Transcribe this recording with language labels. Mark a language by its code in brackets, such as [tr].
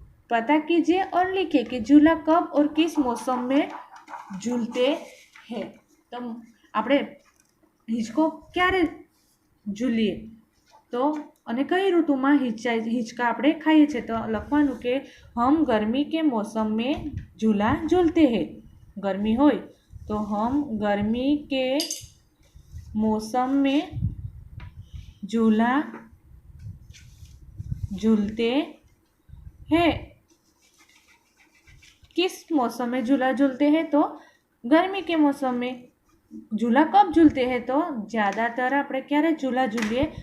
[hi] पता कीजिए और लिखिए कि झूला कब और किस मौसम में झूलते हैं। [gu] तो આપણે હિંચકો ક્યારે ઝૂલીએ તો અને કઈ ઋતુમાં હિંચકા આપણે ખાઈએ છીએ? તો લખવાનું કે [hi] हम गर्मी के मौसम में झूला झूलते हैं। गर्मी होय तो हम गर्मी के मौसम में झूला झूलते हैं। किस मौसम में झूला झूलते हैं? तो गर्मी के मौसम में। झूला कब झूलते हैं? तो ज़्यादातर [gu] આપણે ક્યારે ઝૂલા ઝૂલીએ?